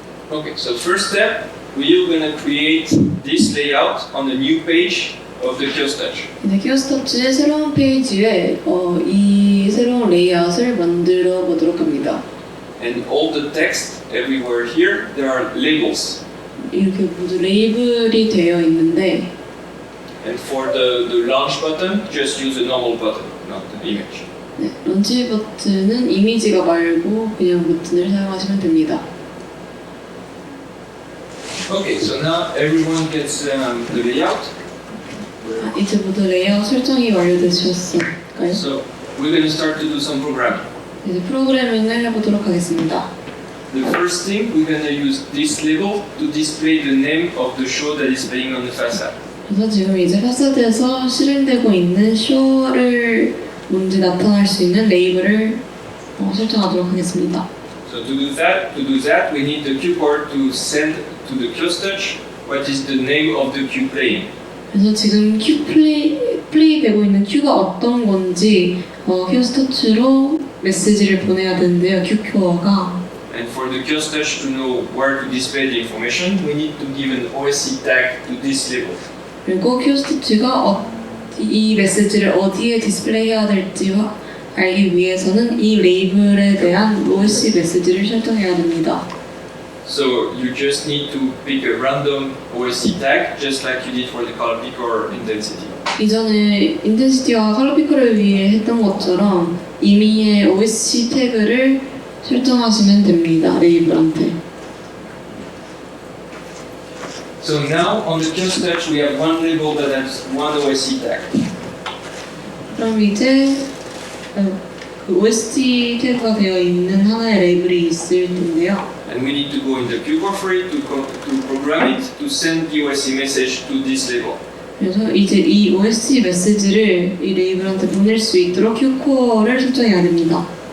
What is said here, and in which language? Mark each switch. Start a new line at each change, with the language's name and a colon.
English: Okay, so first step, we're going to create this layout on the new page of the kiosk touch.
Korean: 이제 키오스크 터치의 새로운 페이지에 이 새로운 레이아웃을 만들어 보도록 합니다.
English: And all the text everywhere here, there are labels.
Korean: 이렇게 모두 레이블이 되어 있는데
English: And for the launch button, just use a normal button, not the image.
Korean: 네, 런치 버튼은 이미지가 말고 그냥 버튼을 사용하시면 됩니다.
English: Okay, so now everyone gets the layout.
Korean: 이제 모두 레이아웃 설정이 완료되셨을까요?
English: So we're going to start to do some programming.
Korean: 이제 프로그래밍을 해보도록 하겠습니다.
English: The first thing, we're going to use this label to display the name of the show that is playing on the facade.
Korean: 그래서 지금 이제 파사드에서 실행되고 있는 쇼를 뭔지 나타날 수 있는 레이블을 설정하도록 하겠습니다.
English: So to do that, we need the cue cord to send to the kiosk touch what is the name of the cue playing.
Korean: 그래서 지금 큐 플레이 되고 있는 큐가 어떤 건지 키오스크 터치로 메시지를 보내야 되는데요. 큐 큐어가
English: And for the kiosk touch to know where to display the information, we need to give an OSC tag to this label.
Korean: 그리고 키오스크 터치가 이 메시지를 어디에 디스플레이해야 될지 알기 위해서는 이 레이블에 대한 OSC 메시지를 설정해야 됩니다.
English: So you just need to pick a random OSC tag, just like you did for the color picker or intensity.
Korean: 이전에 인텐시티와 컬러 피커를 위해 했던 것처럼 임의의 OSC 태그를 설정하시면 됩니다. 레이블한테.
English: So now on the kiosk touch, we have one label that has one OSC tag.
Korean: 그럼 이제 그 OST 태그가 되어 있는 하나의 레이블이 있을 텐데요.
English: And we need to go in the cue cord for it to program it to send the OSC message to this label.
Korean: 그래서 이제 이 OST 메시지를 이 레이블한테 보낼 수 있도록 큐코어를 설정해야 됩니다.